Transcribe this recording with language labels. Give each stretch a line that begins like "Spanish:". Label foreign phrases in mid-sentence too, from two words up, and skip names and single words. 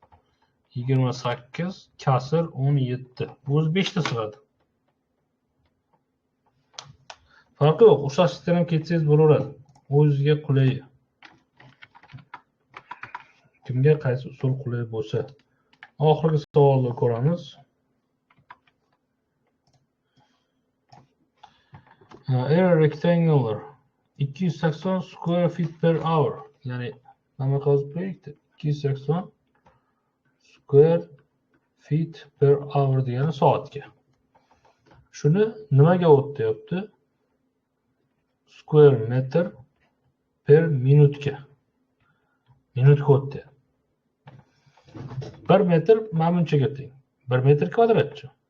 Uzbek: 28 kasr 17. O'zi 5 ta sig'adi. Farqi yo'q, o'xshashlikdan ham ketsangiz bo'laveradi. O'ziga qulay. Kimga qaysi usul qulay bo'lsa. Oxirgi savolni ko'ramiz.
English: Area rectangular 280 square feet per hour.
Uzbek: Ya'ni nima qilib qo'ydik? 280
English: square feet per hour
Uzbek: degani soatga. Shuni nimaga o'tayapti?
English: Square meter per minutga.
Uzbek: Minutga o'tdi. 1 metr mana bunchaga teng. 1 metr kvadratchi.